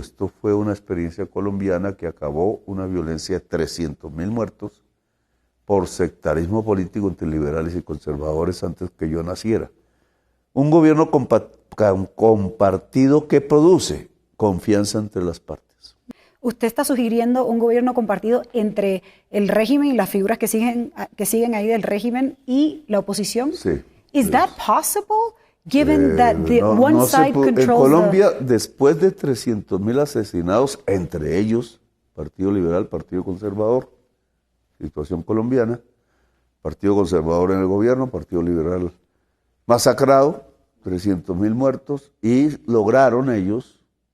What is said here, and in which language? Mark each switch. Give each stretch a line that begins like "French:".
Spanish: Esto fue una experiencia colombiana que acabó una violencia de 300.000 muertos por sectarismo político entre liberales y conservadores antes que yo naciera. Un gobierno compartido que produce confianza entre las partes. ¿Usted está sugiriendo un gobierno compartido entre el régimen y las figuras que siguen ahí del régimen y la oposición? Sí.
English: ¿Is that possible? Given that the one side controls
Spanish: en Colombia, después de 300.000 asesinados, entre ellos Partido Liberal, Partido Conservador, situación colombiana, Partido Conservador en el gobierno, Partido Liberal masacrado, 300.000 muertos, y lograron ellos,